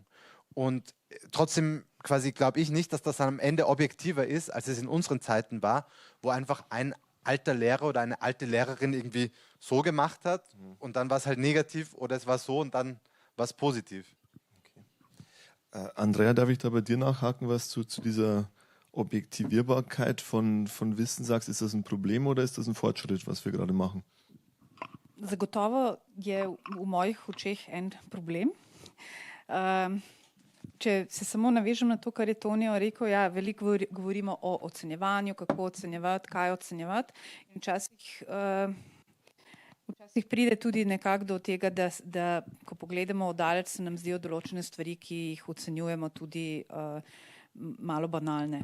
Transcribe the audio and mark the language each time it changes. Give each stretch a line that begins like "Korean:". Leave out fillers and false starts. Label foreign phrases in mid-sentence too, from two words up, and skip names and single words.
German: Und trotzdem quasi glaube ich nicht, dass das am Ende objektiver ist, als es in unseren Zeiten war, wo einfach ein alter Lehrer oder eine alte Lehrerin irgendwie so gemacht hat und dann war es halt negativ oder es war so und dann war es positiv. Okay. Andrea, darf ich da bei dir nachhaken, was du zu dieser Objektivierbarkeit von Wissen sagst? Ist das ein Problem oder ist das ein Fortschritt, was wir gerade machen?
Slovenian: Zagotovo je v mojih očeh en problem. Če se samo navežem na to, kar je Tonijo rekel, ja, veliko govorimo o ocenjevanju, kako ocenjevati, kaj ocenjevati. In včasih pride tudi nekako do tega, da ko pogledamo oddalec, se nam zdijo določene stvari, ki jih ocenjujemo, tudi malo banalne.